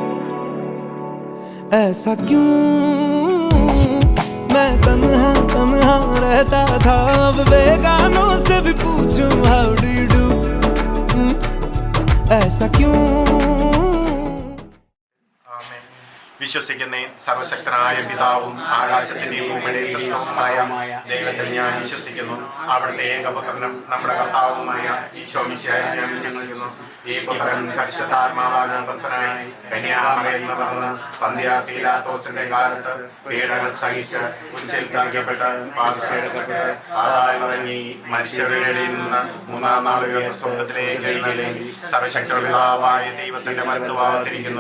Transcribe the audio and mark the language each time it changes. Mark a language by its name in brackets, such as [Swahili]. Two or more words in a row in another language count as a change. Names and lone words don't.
[Hindi] ऐसा क्यों मैं तन्हा तन्हा रहता था, अब बेगानों से भी पूछूं [English] How do you do. [Hindi] ऐसा क्यों। [Malayalam] വിശ്വസിക്കുന്ന സർവശക്തനായ പിതാവും ആകാശത്തിന്റെയും ഭൂമിയുടെയും സൃഷ്ടാവുമായ ദൈവത്തിൽ ഞാൻ വിശ്വസിക്കുന്നു. അവിടുത്തെ ഏകപുത്രനും നമ്മുടെ കർത്താവുമായ ഈശോ മിശിഹായിൽ ഞാൻ വിശ്വസിക്കുന്നു. ഈ പുത്രൻ പരിശുദ്ധാത്മാവാൽ ഗർഭസ്ഥനായി കന്യാമറിയിൽ നിന്ന് പിറന്ന് പന്തിയോസ് പീലാത്തോസിന്റെ കാലത്ത് പീഡകൾ സഹിച്ച് കുരിശിൽ തറയ്ക്കപ്പെട്ട് പാർശ്വമെടുക്കപ്പെട്ട് ആദായമിറങ്ങി മരിച്ചവരുടെ ഇടയിൽ നിന്ന് മൂന്നാം നാൾ ഉയർന്ന സ്വർഗ്ഗത്തിലേക്ക് എഴുന്നള്ളി സർവശക്തന്റെ പിതാവായ ദൈവത്തിന്റെ വലത്തുഭാഗത്തിരിക്കുന്നു.